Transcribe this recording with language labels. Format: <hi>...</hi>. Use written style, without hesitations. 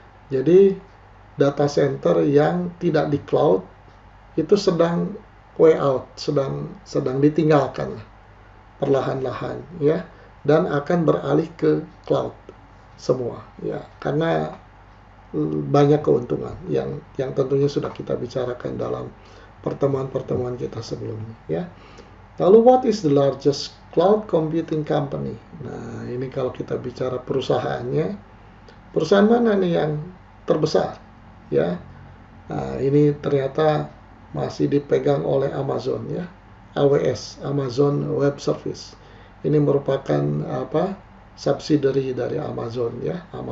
<id>Jadi data center yang tidak di cloud itu sedang way out, sedang ditinggalkan perlahan-lahan ya, dan akan beralih ke cloud semua ya, karena banyak keuntungan yang tentunya sudah kita bicarakan dalam pertemuan-pertemuan kita sebelumnya ya. Lalu,</id> <en>what is the largest cloud computing company?</en> <id>Nah, ini kalau kita bicara perusahaannya, perusahaan mana nih yang terbesar ya? Nah, ini ternyata masih dipegang oleh Amazon ya, AWS, Amazon Web Service. Ini merupakan subsidiary dari Amazon ya.</id>